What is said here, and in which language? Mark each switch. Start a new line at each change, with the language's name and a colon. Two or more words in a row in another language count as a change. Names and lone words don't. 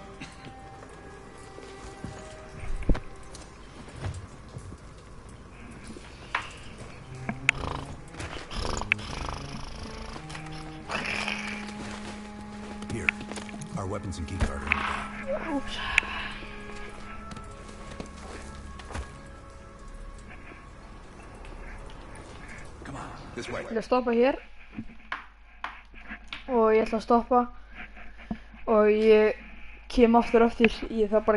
English: Here, our weapons and keycard are in the bag. Oops. Come on, this way.
Icelandic: Ég ætla að stoppa hér og ég ætla að stoppa og ég kem aftur, ég þarf bara